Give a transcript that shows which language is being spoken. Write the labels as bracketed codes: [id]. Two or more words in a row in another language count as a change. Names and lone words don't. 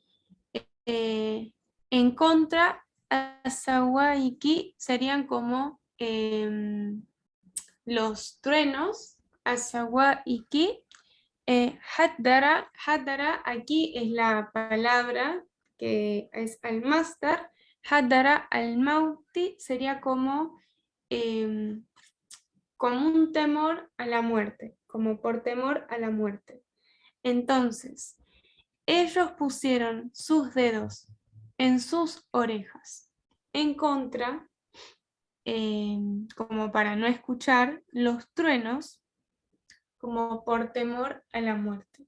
[es] En contra, asawaiki serían como los truenos. Asawaiki. Haddara aquí es la palabra que es al-masdar. [ar] حذر الموت [es] sería como un temor a la muerte, como por temor a la muerte. Entonces, ellos pusieron sus dedos en sus orejas, en contra, como para no escuchar los truenos, como por temor a la muerte.